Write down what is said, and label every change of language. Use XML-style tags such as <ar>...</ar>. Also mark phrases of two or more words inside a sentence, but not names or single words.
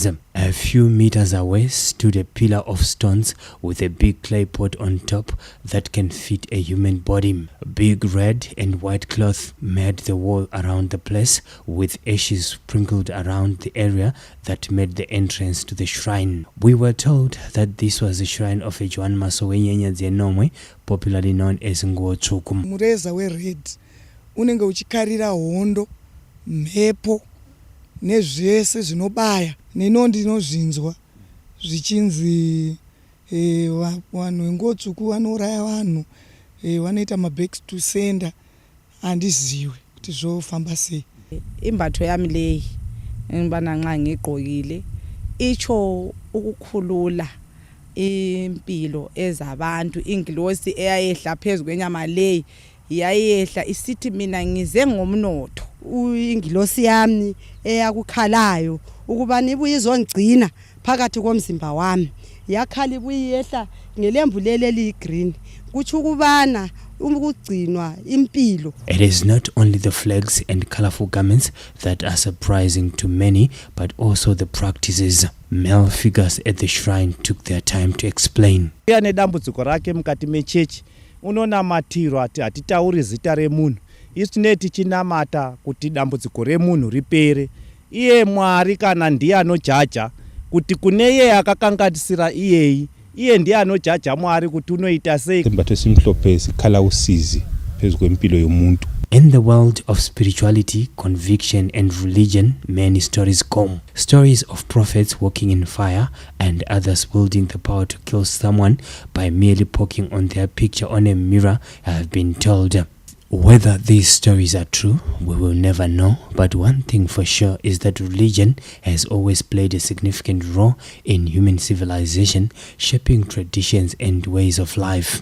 <en>A few meters away stood a pillar of stones with a big clay pot on top that can fit a human body. Big red and white cloth made the wall around the place, with ashes sprinkled around the area that made the entrance to the shrine. We were told that this was the shrine of a Joan Masowenyenya Zenomwe, popularly known as Ngochukum.</en> <sn>Mureza we red unenge uchikarira hondo, mhepo nezvese zvinobaya. Neno ndinozvinzwa zvichinzi vanhu vengotsvuku vanouraya vanhu, vanoita</sn> <en>mabacks to sender.</en> <sn>Handiziwe kuti zvofamba sei.</sn> <nr>Imbatho yami leyi ngibana nxa ngigqokile icho ukukhulula impilo ezabantu. Ingilosi eyayehla phezulu kwenyama leyi yayehla isithi mina ngize ngomnotho. Ingilosi yami eyakukhalayo ukubani ibuye izongcina phakathi komzimba wami yakhala ibuye yehla ngelembu leli green, kuthi ukubana</nr> <en>It is not only the flags and colorful garments that are surprising to many, but also the practices. Male figures at the shrine took their time to explain.</en> <sn>Nedambudziko rake mukati mechechi unonamatiro ati hatitauri zita remunhu. Isi tinenge tichinamata kuti dambudziko remunhu ripere. Iye Mwari kana ndiye anojaja kuti kune iye akakanganisira iyeyi. Iye ndiye anojaja Mwari kuti unoita sei.</sn> <nr>Sembatho simhlophe sikhala usizi phezu kwempilo yomuntu.</nr> <en>In the world of spirituality, conviction and religion, many stories come. Stories of prophets walking in fire and others wielding the power to kill someone by merely poking on their picture on a mirror have been told. Whether these stories are true, we will never know, but one thing for sure is that religion has always played a significant role in human civilization, shaping traditions and ways of life.</en>